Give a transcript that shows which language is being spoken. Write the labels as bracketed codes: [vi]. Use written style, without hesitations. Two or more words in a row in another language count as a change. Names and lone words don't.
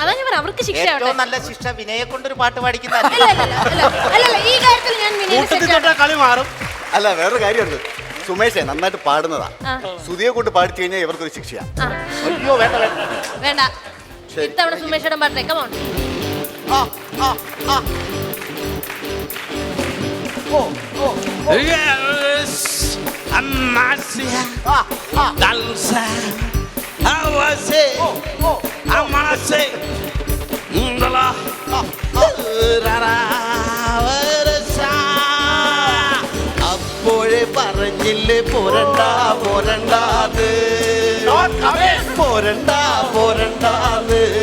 [ml] അതാ ഞാൻ പറയാം, അവർക്ക് ശിക്ഷ ആവട്ടെ. ഏറ്റവും നല്ല ശിക്ഷ വിനയെ കൊണ്ടൊരു പാട്ട് പാടിക്കുന്ന. അല്ലല്ല, ഈ കാര്യത്തിൽ ഞാൻ വിനയനെ കളി മാറും. അല്ല, വേറൊരു കാര്യമുണ്ട്. സുമേഷേ നന്നായിട്ട് പാടുന്നതാ. സുധിയെ കൊണ്ട് പാടിച്ചു കഴിഞ്ഞാൽ ഇവർക്കൊരു ശിക്ഷയാ. അയ്യോ വേണ്ട വേണ്ട വേണ്ട. ഇത്തവണ സുമേഷ് ഏട്ടൻ പാട്ടെ. കമോൺ. Yes, Amasia, danza, awase, amase, ndala, rara, varasa. അപ്പോഴേ പറഞ്ഞില്ലേ പോരണ്ട പോരണ്ടാത്, പോരണ്ട പോരണ്ടാത്.